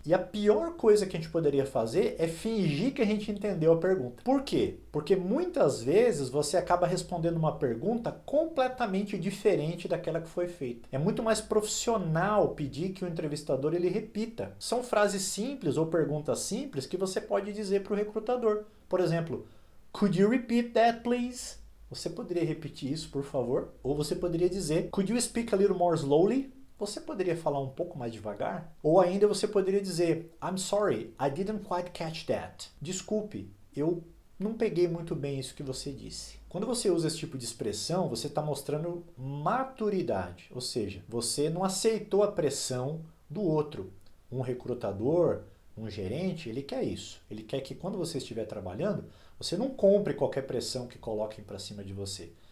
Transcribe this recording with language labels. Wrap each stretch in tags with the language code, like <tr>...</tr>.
<pt>E a pior coisa que a gente poderia fazer é fingir que a gente entendeu a pergunta. Por quê? Porque muitas vezes você acaba respondendo uma pergunta completamente diferente daquela que foi feita. É muito mais profissional pedir que o entrevistador ele repita. São frases simples ou perguntas simples que você pode dizer para o recrutador. Por exemplo,</pt> <en>could you repeat that, please?</en> <pt>Você poderia repetir isso, por favor? Ou você poderia dizer,</pt> <en>could you speak a little more slowly?</en> <pt>Você poderia falar um pouco mais devagar? Ou ainda você poderia dizer,</pt> <en>I'm sorry, I didn't quite catch that.</en> <pt>Desculpe, eu não peguei muito bem isso que você disse. Quando você usa esse tipo de expressão, você está mostrando maturidade. Ou seja, você não aceitou a pressão do outro. Um recrutador Um gerente, ele quer isso. Ele quer que quando você estiver trabalhando, você não compre qualquer pressão que coloquem para cima de você.</pt>